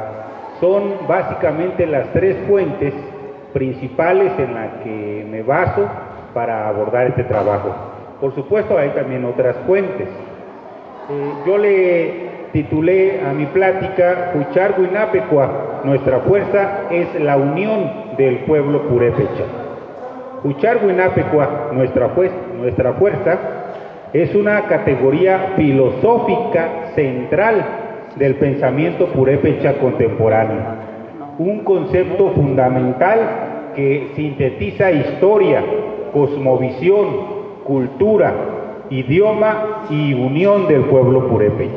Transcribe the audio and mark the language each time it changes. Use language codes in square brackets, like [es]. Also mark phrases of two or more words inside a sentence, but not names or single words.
[es] Son básicamente las 3 fuentes principales en las que me baso para abordar este trabajo. Por supuesto, hay también otras fuentes. Yo le titulé a mi plática Juchar-Guinapicua, nuestra fuerza es la unión del pueblo purépecha. Juchar-Guinapicua, nuestra fuerza, es una categoría filosófica central del pensamiento purépecha contemporáneo, un concepto fundamental que sintetiza historia, cosmovisión, cultura, idioma y unión del pueblo purépecha.